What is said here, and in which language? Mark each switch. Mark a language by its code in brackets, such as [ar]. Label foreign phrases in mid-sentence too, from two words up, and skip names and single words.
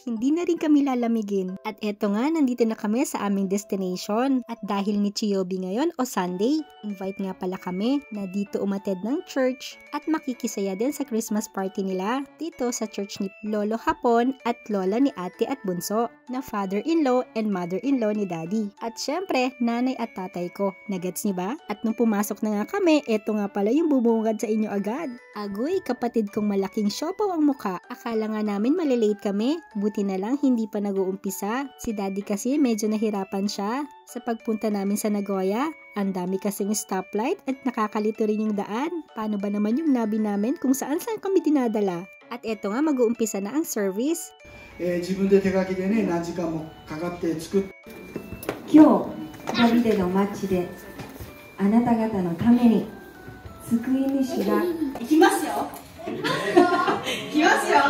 [tl] Hindi na rin kami lalamigin. At eto nga, nandito na kami sa aming destination. At dahil ni Chiyobi ngayon o Sunday, invite nga pala kami na dito umattend ng church at makikisaya din sa [en] Christmas party [tl] nila dito sa church ni Lolo Hapon at lola ni ate at bunso na [en] father-in-law and mother-in-law [tl] ni Daddy. At syempre, nanay at tatay ko. Nagets niyo ba? At nung pumasok na nga kami, eto nga pala yung bumungad sa inyo agad. Agoy, kapatid kong malaking siopaw ang muka. Akala nga namin malilate kami. Buti na lang hindi pa nag-uumpisa. Si Daddy kasi medyo nahirapan siya. Sa pagpunta namin sa Nagoya, ang dami kasing stoplight at nakakalito rin yung daan. Paano ba naman yung nabi namin kung saan-saan kami dinadala? At eto nga, mag-uumpisa na ang service. [ja] 自分で手書きでね、何時間もかかって作っ今日ダビデの町であなた方のために救い主が行きますよ来ますよ